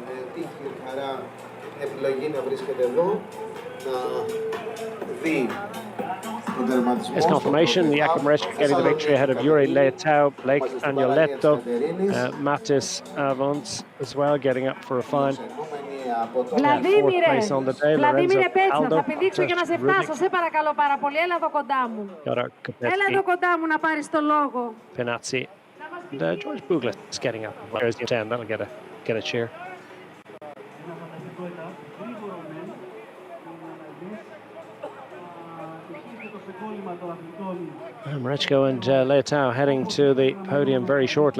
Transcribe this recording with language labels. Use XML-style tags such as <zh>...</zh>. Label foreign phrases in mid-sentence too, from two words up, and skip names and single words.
<en>It's confirmation, Jakub Marechko getting the victory ahead of Yuri Leitao, Blake Agnoletto, Mattis Avons as well, getting up for a fine fourth place on the day.</en> <el>Βλαδίμηρε Πέτσα, θα πηδήξω και να σε φτάσω, σε παρακαλώ πάρα πολύ, έλα εδώ κοντά μου. Έλα εδώ κοντά μου να πάρεις το λόγο.</el> <en>Penazzi and George Buglas is getting up. There's the 10, that'll get a cheer. Marechko and Leitao heading to the podium very shortly.</en>